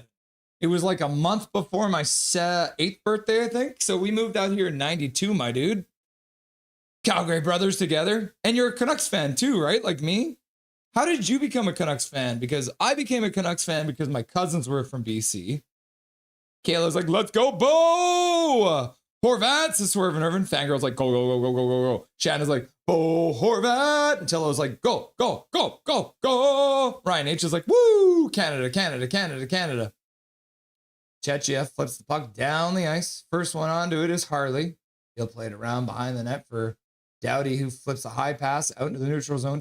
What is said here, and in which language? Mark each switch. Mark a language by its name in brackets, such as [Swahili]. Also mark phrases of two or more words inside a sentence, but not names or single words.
[English] It was like a month before my 8th birthday, I think. So we moved out here in 92, my dude. Calgary brothers together. And you're a Canucks fan too, right? Like me? How did you become a Canucks fan? Because I became a Canucks fan because my cousins were from BC. Kayla's like, let's go, Bo! Horvat's a Swerve and Irvin. Fangirl's like, go, go, go, go, go, go, go. Shannon's like, Bo Horvat. Until I was like, go, go, go, go, go. Ryan H is like, woo! Canada, Canada, Canada, Canada. Czechia flips the puck down the ice. First one on to it is Harley. He'll play it around behind the net for Doughty, who flips a high pass out into the neutral zone.